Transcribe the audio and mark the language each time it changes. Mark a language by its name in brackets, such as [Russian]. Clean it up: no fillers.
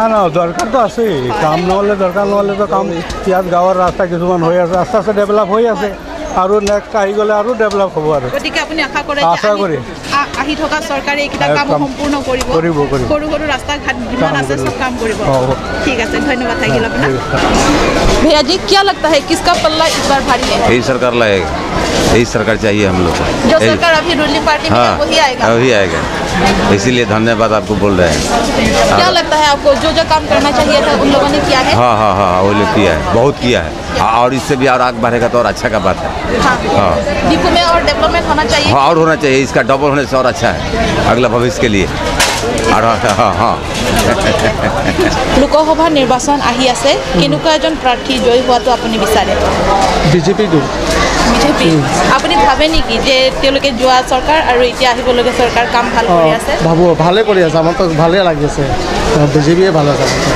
[Assamese] না, দৰকাৰটো আছেই। কাম নহ'লে দৰকাৰ নহ'লেতো কাম। ইয়াত গাঁৱৰ ৰাস্তা কিছুমান হৈ আছে, আস্তে আস্তে ডেভেলপ হৈ আছে, আৰু নেক্সট আহি গ'লে আৰু ডেভেলপ হ'ব। আৰু গতিকে আপুনি আশা কৰে আহি থকা চৰকাৰে এইকেইটা কাম সম্পূৰ্ণ কৰিব। সৰু সৰু ৰাস্তা ঘাট যিমান আছে চব কাম কৰিব। ঠিক আছে, ধন্যবাদ থাকিল আপোনাক। [Hindi] भैया जी, क्या लगता है किसका पल्ला इस बार भारी है? यही सरकार लाएगा, यही सरकार चाहिए हम लोग को। जो सरकार अभी रूलिंग पार्टी में है वही आएगा? वही आएगा, इसीलिए धन्यवाद आपको बोल रहे हैं। क्या लगता है आपको जो काम करना चाहिए था उन लोगों ने किया है? हाँ, वो लोग किया है, बहुत किया है, और इससे भी और आगे बढ़ेगा तो और अच्छा का बात है। हाँ, डिपो में और डेवलपमेंट होना चाहिए। हाँ, और होना चाहिए, इसका डबल होने से और अच्छा है अगला भविष्य के लिए। हाँ [Assamese] লোকসভা নিৰ্বাচন আহি আছে, কেনেকুৱা এজন প্ৰাৰ্থী জয়ী হোৱাটো আপুনি বিচাৰে? বিজেপি। আপুনি ভাবে নেকি যে তেওঁলোকে যোৱা চৰকাৰ আৰু এতিয়া আহিবলগীয়া চৰকাৰ কাম ভাল কৰি আছে? ভাবোঁ ভালে কৰি আছে, আমাৰতো ভালে লাগি আছে। বিজেপিয়ে ভাল আছে,